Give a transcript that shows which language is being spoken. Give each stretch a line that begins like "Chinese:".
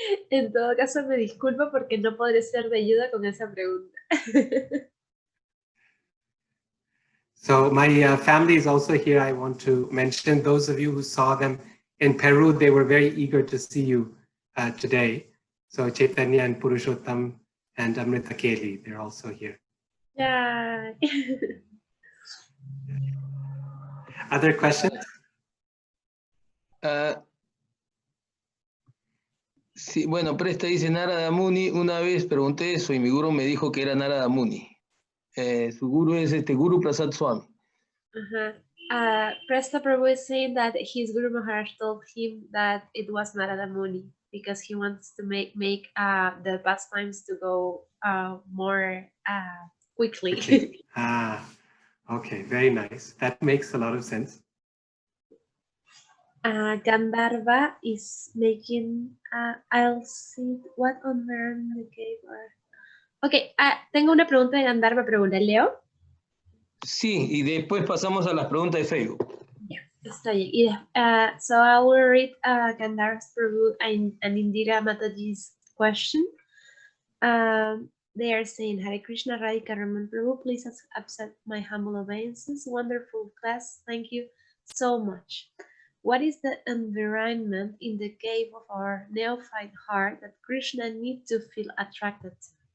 Spanish: En todo caso me disculpo porque no podré ser de ayuda con esa pregunta.
English: So my family is also here. I want to mention those of you who saw them in Peru, they were very eager to see you today. So Chaitanya and Purushottam and Amrita Keli, they're also here. Yeah. Other questions?
Spanish: Sí, bueno, Presta dice Narada Muni. Una vez pregunté eso y mi guru me dijo que era Narada Muni. Su guru es Guru Prasad Swami.
English: Presta Prabhu is saying that his Guru Maharaj told him that it was Narada Muni because he wants to make the pastimes to go more quickly. Okay, very nice. That makes a lot of sense. Gandharva is making, I'll see what on the cave or...
Spanish: Ok, tengo una pregunta de Gandharva, pregunta, ¿leo? Sí, y después pasamos a las preguntas de Facebook. Yeah, está bien.
English: So I will read Gandharva's Prabhu and Indira Mataji's question. They are saying, Hare Krishna, Radhika, Raman Prabhu, please accept my humble obeisances. Wonderful class, thank you so much. What is the environment in the cave of our neophyte heart that Krishna needs to feel attracted to?